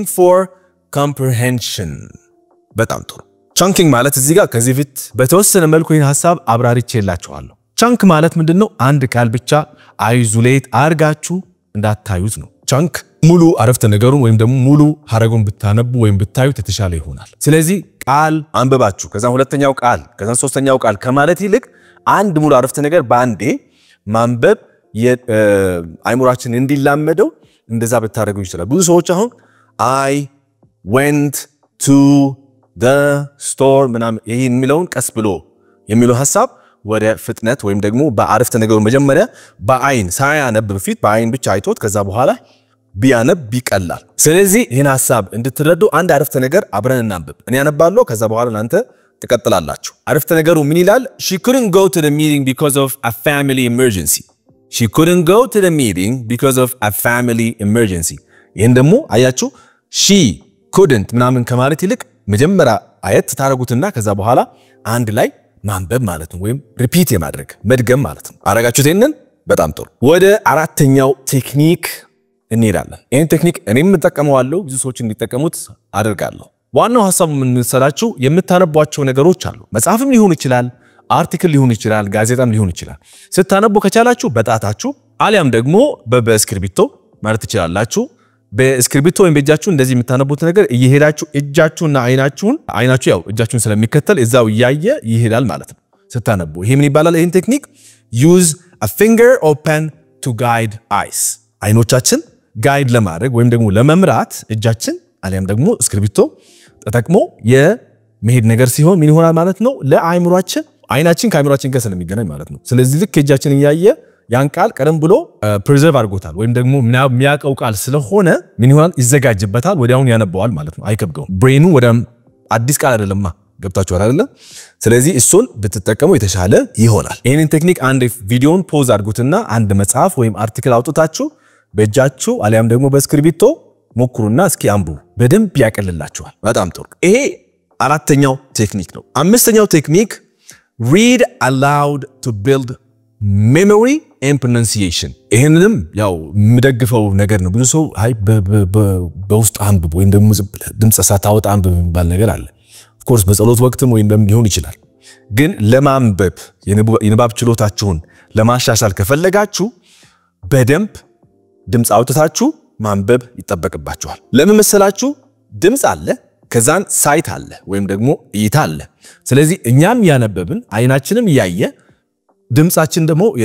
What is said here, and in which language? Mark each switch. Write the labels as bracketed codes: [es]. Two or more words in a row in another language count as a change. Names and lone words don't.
[en] for comprehension [am] በጣም ጥሩ chunking ማለት እዚህ ጋር ከዚህ ፊት በተወሰነ መልኩ ይሄን ሐሳብ አብራርቼላችኋለሁ chunk ማለት ምንድነው አንድ ቃል ብቻ አይዞሌት አርጋችሁ እንዳታዩት ነው chunk ሙሉ አረፍተ ነገሩን ወይም ደግሞ ሙሉ ሐረጉን ብታነቡ ወይም ብታዩት የተሻለ ይሆናል ስለዚህ ቃል አንብባችሁ ከዛ ሁለተኛው ቃል ከዛ ሶስተኛው ቃል ከማለት ይልቅ አንድ ሙሉ አረፍተ ነገር ባንዴ ማንበብ አይምሮአችን እንዲላመደው እንደዛ ብታረጉ ይችላል ብዙ ሰዎች አሁን [en] I went to the store [am] ምናምን ይሄን የሚለውን ቀስ ብሎ የሚለው ሐሳብ ወደ ፍጥነት ወይም ደግሞ በአረፍተ ነገሩ መጀመሪያ በአይን ሳያነብ በፊት በአይን ብቻ አይቶት ከዛ በኋላ ቢያነብ ቢቀላል ስለዚህ ይሄን ሐሳብ እንድትረዱ አንድ አረፍተ ነገር አብረን እናንብብ እኔ አነባለሁ ከዛ በኋላ እናንተ ተቀጥላላችሁ አረፍተ ነገሩ ምን ይላል [en] she couldn't go to the meeting because of a family emergency she couldn't go to the meeting because of a family emergency [am] ይሄን ደግሞ አያችሁ [en] she couldn't [am] ምናምን ከማለት ይልቅ መጀመሪያ አየት ታረጉትና ከዛ በኋላ አንድ ላይ ማንበብ ማለት ነው ወይም ሪፒት የማድረግ መድገም ማለት ነው አረጋችሁት ይሄንን በጣም ጥሩ ወደ አራተኛው ቴክኒክ እንሄዳለን ይሄን ቴክኒክ እኔም ተጠቀመዋለሁ ብዙ ሰዎች እንዲጠቀሙት አደርጋለሁ ዋናው ሐሳቡ ምን መሰላችሁ የምታነቧቸው ነገሮች አሉ መጽሐፍም ሊሆን ይችላል አርቲክል ሊሆን ይችላል ጋዜጣም ሊሆን ይችላል ስታነቡ ከቻላችሁ በጣታችሁ አሊያም ደግሞ በስክሪፕቶ ማለት ትችላላችሁ በስክሪፕቶ ወይም በእጃችሁ እንደዚህ የምታነቡት ነገር እየሄዳችሁ እጃችሁና አይናችሁ ያው እጃችሁን ስለሚከተል እዛው ያየ ይሄዳል ማለት ነው ስታነቡ ይሄ ምን ይባላል ይሄን ቴክኒክ [en] use a finger or pen to guide eyes [am] አይኖቻችን ጋይድ ለማድረግ ወይም ደግሞ ለመምራት እጃችን አሊያም ደግሞ ስክሪፕቶ ተጠቅሞ የመሄድ ነገር ሲሆን ምን ይሆናል ማለት ነው ለአይምሮአችን አይናችን ከአይምሮአችን ጋር ስለሚገናኝ ማለት ነው ስለዚህ ልክ እጃችን ያየ ያን ቃል ቀደም ብሎ ፕሪዘርቭ አድርጎታል ወይም ደግሞ የሚያቀው ቃል ስለሆነ ምን ይሆናል ይዘጋጅበታል ወዲያውን ያነባዋል ማለት ነው አይከብገውም ብሬኑ ወደ አዲስ ቃል አይደለማ ገብታችኋል አይደለ ስለዚህ እሱን ብትጠቀሙ የተሻለ ይሆናል ይሄንን ቴክኒክ አንድ ቪዲዮን ፖዝ አድርጉትና አንድ መጽሐፍ ወይም አርቲክል አውጥታችሁ በእጃችሁ አሊያም ደግሞ በስክሪፕቶ ሞክሩና እስኪ አንብቡ በደንብ ያቀልላችኋል በጣም ጥሩ ይሄ አራተኛው ቴክኒክ ነው አምስተኛው ቴክኒክ [en] read aloud to build memory and pronunciation [am] ይሄንንም ያው ምደግፈው ነገር ነው ብዙ ሰው አይ በውስጥ አንብብ ወይም ደግሞ ድምጽ ሳታወጣ አንብብ የሚባል ነገር አለ [en] of course [am] በጸሎት ወቅትም ወይም ደግሞ ሊሆን ይችላል ግን ለማንበብ የንባብ ችሎታችሁን ለማሻሻል ከፈለጋችሁ በደንብ ድምጽ አውጥታችሁ ማንበብ ይተበቅባችኋል ለምን መሰላችሁ ድምጽ አለ ከዛን ሳይት አለ ወይም ደግሞ እይታ አለ ስለዚህ እኛም ያነበብን አይናችንም ያየ ድምጻችን ደግሞ